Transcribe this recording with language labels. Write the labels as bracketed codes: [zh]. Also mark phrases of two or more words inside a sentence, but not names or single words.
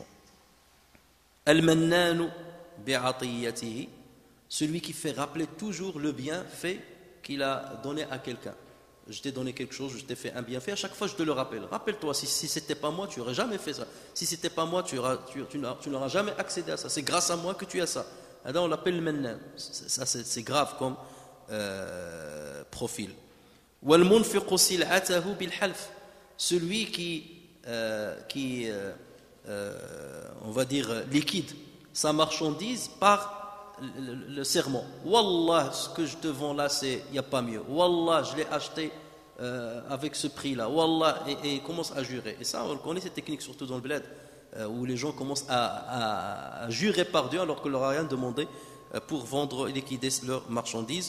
[ar] المنان بعطيته, [fr] celui qui fait rappeler toujours le bienfait qu'il a donné à quelqu'un. Je t'ai donné quelque chose, je t'ai fait un bienfait, à chaque fois je te le rappelle. Rappelle-toi, si c'était pas moi, tu n'aurais jamais fait ça. Si c'était pas moi, tu n'auras jamais accédé à ça. C'est grâce à moi que tu as ça. Alors on l'appelle Mannan. Ça c'est grave comme profil. [ar] والمنفق سلعته بالحلف, [fr] celui qui on va dire liquide sa marchandise par le serment. Wallah, ce que je te vends là, il n'y a pas mieux. Wallah, je l'ai acheté avec ce prix-là. Wallah, et il commence à jurer. Et ça, on connaît cette technique, surtout dans le bled, où les gens commencent à jurer par Dieu alors qu'on leur a rien demandé pour vendre et liquider leurs marchandises.